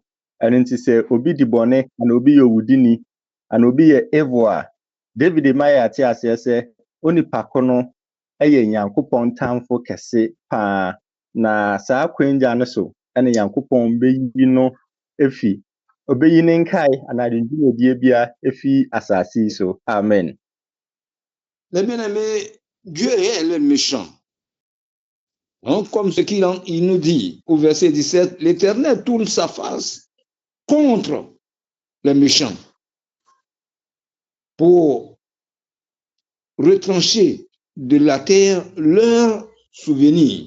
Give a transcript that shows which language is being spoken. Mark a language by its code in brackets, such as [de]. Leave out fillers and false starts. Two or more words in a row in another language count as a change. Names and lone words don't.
[ak] Ɛno nti sɛ obi di bɔne ana obi yɛ owudini ana obi yɛ evil a David ma yɛate aseɛ sɛ onipa ko no ɛyɛ Nyankopɔn tamfo kɛse paa. Na saa kwangya no so ɛne Nyankopɔn beyi no efi obeyi ne nkae ana de dwumadie bia efi asase yi so. Amen. [fr] Les bien-aimés, Dieu est le méchant. Donc, comme ce qu'il nous dit au verset 17, l'Éternel tourne sa face contre les méchants pour retrancher de la terre leurs souvenirs.